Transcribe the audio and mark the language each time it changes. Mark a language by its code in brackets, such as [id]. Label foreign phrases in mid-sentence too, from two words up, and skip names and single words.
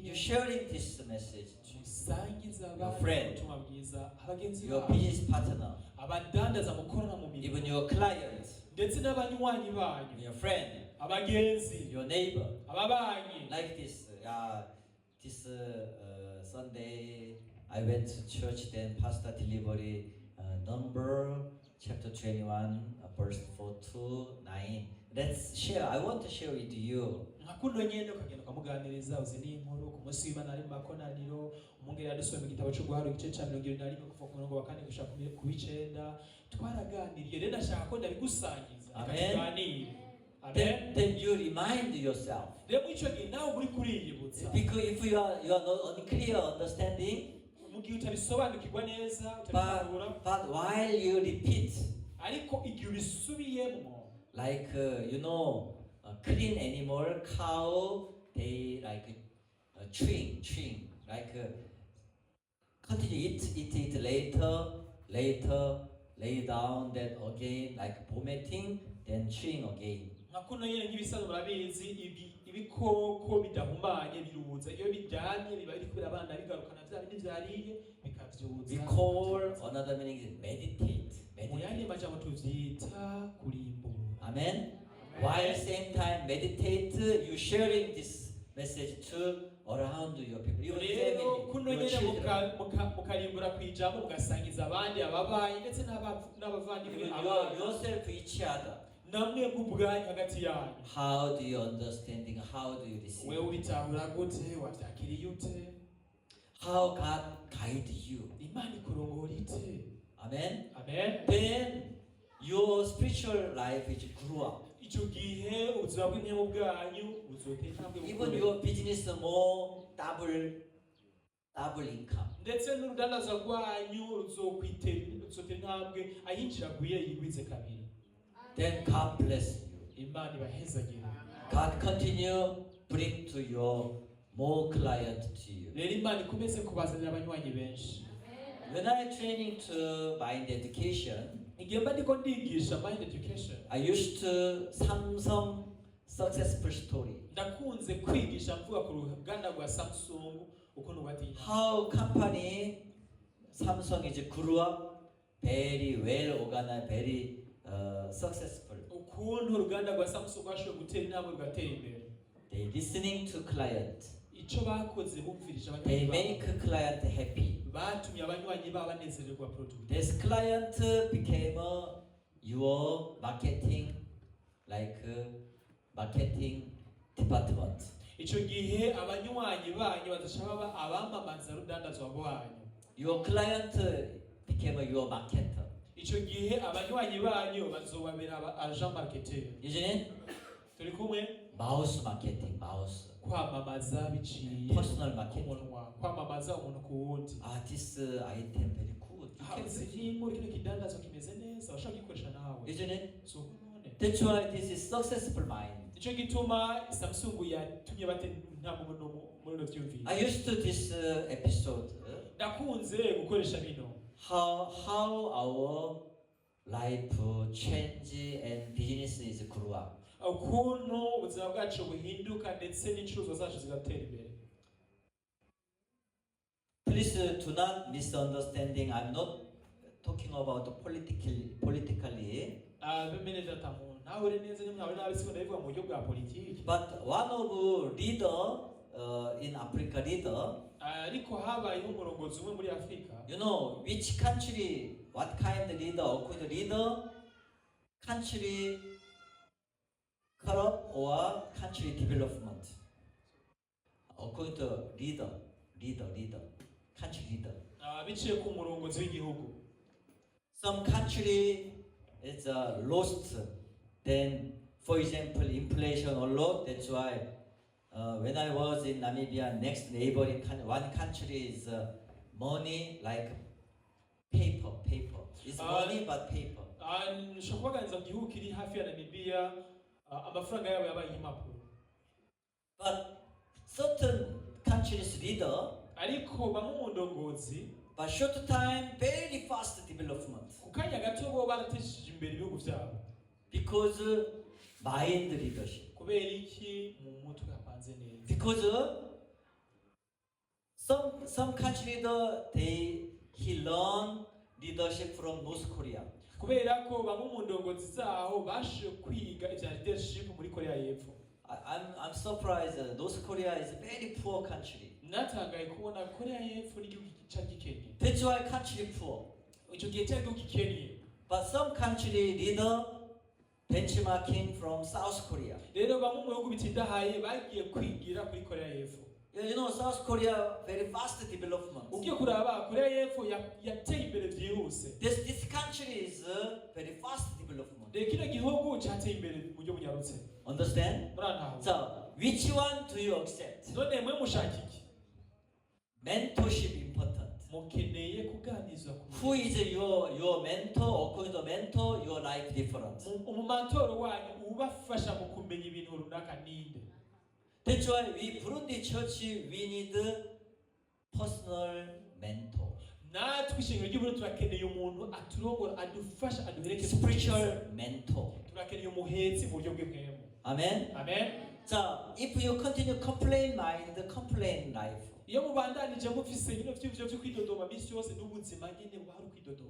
[en] you're sharing this message to [rn] musangiza [en] your [rn] abandi [en] friend, [rn] ubutumwa bwiza abagenzi [en] your [rn] babo [en] business partner, [rn] abadandaza mukorana mu mirimo [en] even your client, [rn] ndetse n'abanywanyi banyu [en] your friend, [rn] abagenzi [en] your neighbor. [rn] ababanyi [en] Like this, this Sunday I went to church. Then pastor delivery number chapter 21, verse 4 to 9. Let's share. I want to share with you. [rn] nka kuno nyene ukagenda ukamuganiriza uzi n'inkuru ku munsi w'Imana ari mu makoraniro umwungere yadusomye mu gitabo cyo guharura igice cya 21 kuva ku murongo wa 4 gushika ku w'icenda twaraganiriye rero ndashaka ko ndabigusangiza [en] Amen. [rn] tuganire amen [en] Then you remind yourself. [rn] rero muri icyo gihe nawe uri kuriyibutsa [en] Because if you are not unclear understanding, [rn] mu gihe utabisobanukirwa neza [en] but, [rn] utabitahura [en] but while you repeat, [rn] ariko igihe ubisubiyemo [en] like a clean animal, cow, they like chewing, like continue eat later, lay down, then again, like vomiting, then chewing again. [rn] nka kuno nyine nk'ibisanzwe murabizi ibikoko bidahumanye biruza iyo biryamye biba biri kubera abana bigarukana bya bindi byariye bikabyuza [en] We call another meaning is meditate. [rn] mu yandi majambo tuvyita kurimbura [en] Amen. While same time meditate, you sharing this message to around your people, your [rn] rero kuno [en] family, your [rn] nyine [en] children. [rn] mukarimbura ku ijambo mugasangiza abandi ababaye ndetse n'abavandimwe [en] Even [rn] abana [en] yourself, each other. [rn] namwe mu bwanyu hagati yanyu [en] How do you understanding? How do you receive? [rn] wewe ubitahura gute wabyakiriye ute [en] How God guide you? [rn] imana ikurongora ite [en] Amen. [rn] amen [en] Then your spiritual life is grew up. [rn] icyo gihe ubuzima bw'intemu bwanyu buzotera intambwe [en] Even [rn] bukomeye. [en] your business more double income. [rn] ndetse n'urudandaza rwanyu ruzotera intambwe ayinjira agwire yigwize kabiri [en] Then God bless you. [rn] imana ibahezagire [en] God continue bring to your more client to you. [rn] rero imana ikomeze kubazanira abanywanyi benshi [en] When I training to mind education, [rn] igihe mba ndiko ndigisha [en] mind education I used to Samsung successful story. [rn] ndakunze kwigisha mvuga ku ruganda rwa Samsung ukuntu batinya [en] How company Samsung is grew up very well organized, very successful. [rn] ukuntu uruganda rwa Samsung rwashoboye gutera intambwe rugatera imbere [en] They listening to client. [rn] icyo bakoze bumvirije [en] They [rn] abanywanyi [en] make client happy. [rn] batumye abanywanyi babo banezererwa product [en] This client became your marketing, like marketing department. [rn] icyo gihe abanywanyi banyu bazashaka baba abamamaza rudandazwa rwanyu [en] Your client became your marketer. [rn] icyo gihe abanywanyi banyu bazobabera aba [en] agent marketer Isn't it? [rn] turi kumwe [en] Mouse marketing, mouse. [rn] kwamamaza biciye [en] Personal marketing. [rn] umunwa kwamamaza umuntu ku wundi [en] This item very good. You can [rn] hanze [en] see. [rn] y'ingo kino kidandazwa kimeze neza bashaka kugikoresha nawe [en] Isn't it? [rn] so none [en] That's why this is successful mind. [rn] nicyo gituma Samsung yatumye batera intambwe muri no byumvire [en] I used to this episode. [rn] ndakunze gukoresha bino [en] How our life change and business is grew up. [rn] ukuntu ubuzima bwacu buhinduka ndetse n'inshuruzwa zacu zigatera imbere [en] Please do not misunderstanding. I'm not talking about politically. [rn] bemene data mu ntahure neza ntahure nabi siko ndabivuga mu buryo bwa politiki [en] But one of leader in Africa leader, [rn] ariko habayeho umurongozi umwe muri Afurika [en] you know which country, what kind of leader, according to leader, country corrupt or country development. According to leader. country leader. [rn] biciye ku murongozi w'igihugu. [en] Some country is lost. Then, for example, inflation a lot. That's why when I was in Namibia, next neighboring one country is money like paper. It's money but paper. [rn] nshobora kubaganiriza ku gihugu kiri hafi ya Namibia, amafaranga yabo yabaye impapuro. [en] But certain countries leader, [rn] Ariko bamwe mu ndongozi [en] but short time, very fast development. [rn] ku kanya gato bo baratesheje imbere ibihugu byabo. [en] Because mind leadership. [rn] Kubera iki? Mu mutwe hapanze neza. [en] Because some country leader he learn leadership from North Korea. [rn] Kubera ko bamwe mu ndongozi zaho bashe kwiga ibya leadership muri Korea y'Epfo. [en] I'm surprised. North Korea is a very poor country. [rn] Natangaye kubona Korea y'Epfo n'igihugu cyari gikennye. [en] That's why country poor. [rn] Icyo gihe cyari igihugu gikennye. [en] But some country leader benchmarking from South Korea. [rn] Rero bamwe mu bihugu bitindahaye bagiye kwigira kuri Korea y'Epfo. [en] You know, South Korea very fast development. [rn] Ugiye kuraba Korea y'Epfo yateye imbere byihuse. [en] This country is very fast development. [rn] Rero kino gihugu cyateye imbere mu buryo bunyarutse. [en] Understand? [rn] Murantaho. [en] So, which one do you accept? [rn] None mwe mushaka iki? [en] Mentorship important. [rn] Mukeneye kuganizwa ku [en] Who is your mentor? According to mentor, your life different. [rn] umumantoro wanyu ubafasha mu kumenya ibintu runaka ninde. [en] That's why we Burundi Church we need personal mentor. [rn] Natwe ishingiro ry'Uburundi turakeneye umuntu aturongora adufasha aduherekeza. [en] Spiritual mentor. [rn] Turakeneye umuhetsi mu buryo bw'imwemu. [en] Amen. [rn] Amen. [en] So if you continue complain mind, complain life. [rn] Iyo mubandanije mufise ibintu by'ivyo byo kwidodoma misi yose n'ubuzima nyene buhari kwidodoma.